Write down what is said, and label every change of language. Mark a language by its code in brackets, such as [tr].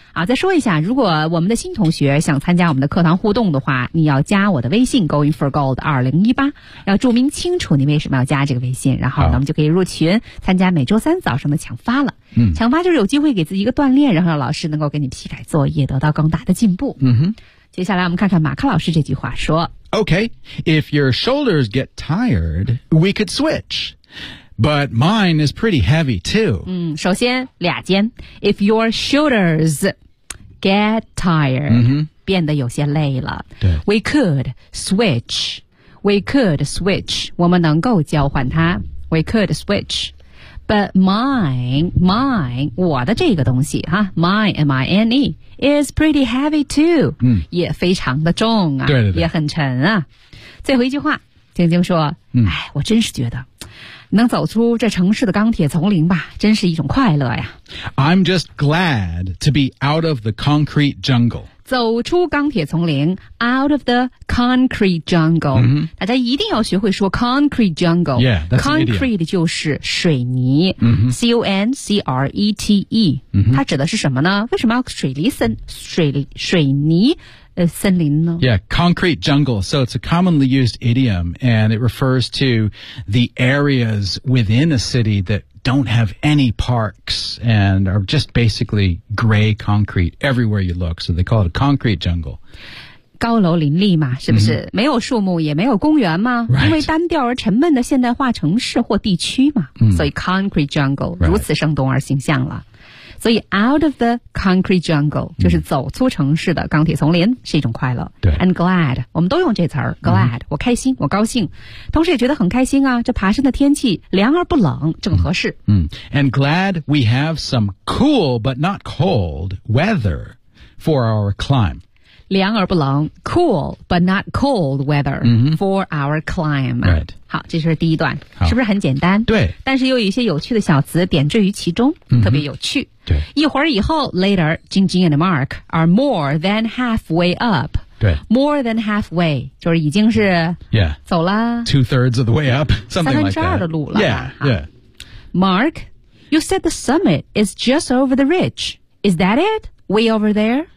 [zh] 啊，再说一下，如果我们的新同学想参加我们的课堂互动的话，你要加我的微信 going for gold 2018，要注明清楚你为什么要加这个微信，然后呢我们就可以入群参加每周三早上的抢发了。嗯，抢发就是有机会给自己一个锻炼，然后让老师能够给你批改作业，得到更大的进步。嗯哼，接下来我们看看马克老师这句话说 [en] Okay, if your shoulders get tired, we could switch. But mine is pretty heavy too. [zh] 嗯，首先俩尖 [en] If your shoulders get tired,、嗯、 [zh] 变得有些累了对 [en] We could switch. We could switch. [zh] 我们能够交换它 [en] We could switch. But mine, [zh] 我的这个东西哈 ， [en] mine, mine, is pretty heavy too. 嗯， [zh] 也非常的重啊，对对对，也很沉啊。最后一句话，晶晶说：“ 嗯，哎，我真是觉得，能走出这城市的钢铁丛林吧，真是一种快乐呀。” [en] I'm just glad to be out of the concrete jungle. [zh] 走出钢铁丛林 ， [en] out of the concrete jungle.、嗯、 [zh] 大家一定要学会说 [en] concrete jungle. Yeah, that's [zh] concrete 就是水泥。嗯、 [en] concrete、嗯、 [zh] 它指的是什么呢？为什么要水泥？森林呢 [en] Yeah, concrete jungle. So it's a commonly used idiom, and it refers to the areas within a city that don't have any parks and are just basically gray concrete everywhere you look. So they call it a concrete jungle. [zh] 高楼林立嘛，是不是、mm-hmm. 没有树木也没有公园吗、 [en] right. [zh] 因为单调而沉闷的现代化城市或地区嘛、mm-hmm. 所以 concrete jungle、 [en] right. [zh] 如此生动而形象了。所以 [en] out of the concrete jungle、 [zh] mm-hmm. 就是走出城市的钢铁丛林是一种快乐。对 And glad, 我们都用这词儿 glad,、mm-hmm. 我开心我高兴。同时也觉得很开心啊，这爬山的天气凉而不冷正合适。 Mm-hmm. [en] And glad we have some cool but not cold weather for our climb. [zh] 凉而不冷 [en] cool but not cold weather、 mm-hmm. for our climb、 right. [zh] 好这是第一段是不是很简单对但是又有一些有趣的小词点缀于其中、 mm-hmm. 特别有趣对一会儿以后 [en] later Jing Jing and Mark are more than halfway up [zh] 对 more than halfway 就是已经是 [en] yeah [zh] 走了 [en] two thirds of the way up something like that [zh] 三分之二的路了 [en] yeah, yeah Mark you said the summit is just over the ridge is that itWay over there?